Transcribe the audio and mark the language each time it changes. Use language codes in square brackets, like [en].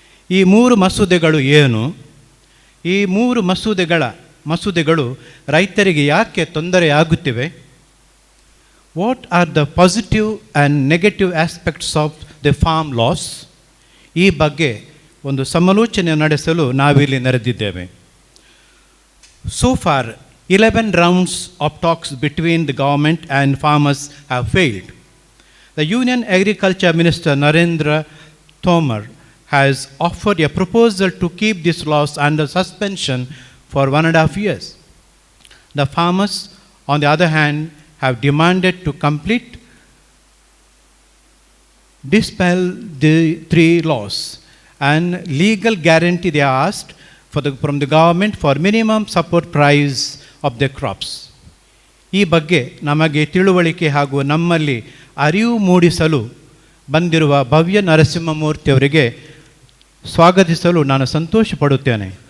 [kn] ಈ 3 ಮಸೂದೆಗಳು ಏನು? ಈ 3 ಮಸೂದೆಗಳು ರೈತರಿಗೆ ಯಾಕೆ ತೊಂದರೆಯಾಗುತ್ತಿವೆ? [en] What are the positive and negative aspects of the farm laws? [kn] ಈ ಬಗ್ಗೆ ಒಂದು ಸಮಾಲೋಚನೆ ನಡೆಸಲು ನಾವಿಲ್ಲಿ ನೆರೆದಿದ್ದೇವೆ. [en] So far, 11 rounds of talks between the government and farmers have failed. The Union Agriculture Minister Narendra Tomar has offered a proposal to keep these laws under suspension for 1.5 years. The farmers, on the other hand, have demanded to dispel the 3 laws and legal guarantee they asked from the government for minimum support price of their crops. [kn] ಈ ಬಗ್ಗೆ ನಮಗೆ ತಿಳುವಳಿಕೆ ಹಾಗೂ ನಮ್ಮಲ್ಲಿ ಅರಿವು ಮೂಡಿಸಲು ಬಂದಿರುವ ಭವ್ಯ ನರಸಿಂಹಮೂರ್ತಿಯವರಿಗೆ ಸ್ವಾಗತಿಸಲು ನಾನು ಸಂತೋಷ ಪಡುತ್ತೇನೆ.